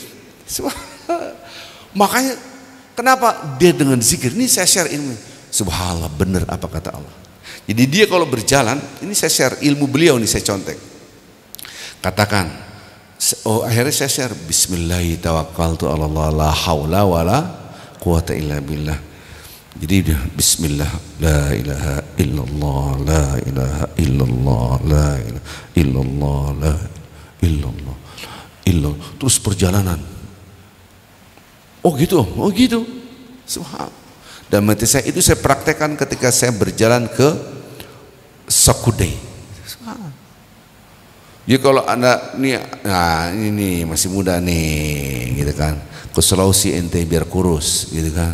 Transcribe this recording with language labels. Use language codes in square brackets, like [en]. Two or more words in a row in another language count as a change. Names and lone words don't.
[id] Makanya kenapa dia dengan zikir ini saya share ilmu. Subhanallah, benar apa kata Allah. Jadi dia kalau berjalan, ini saya share ilmu beliau nih, saya contek. Katakan, akhirnya saya share Bismillahirrahmanirrahim, [ar] لا حول ولا قوة إلا بالله. [id] Jadi dia [ar] بسم الله، لا إله إلا الله، لا إله إلا الله، لا إله إلا الله، لا إلا الله، إلا الله. [id] Terus perjalanan. Oh gitu. Subhanallah. Dan mati saya itu saya praktekkan ketika saya berjalan ke Sakudai. Jadi kalau Anda nih, nah ini masih muda nih, gitu kan, ke Sulawesi ente biar kurus, gitu kan.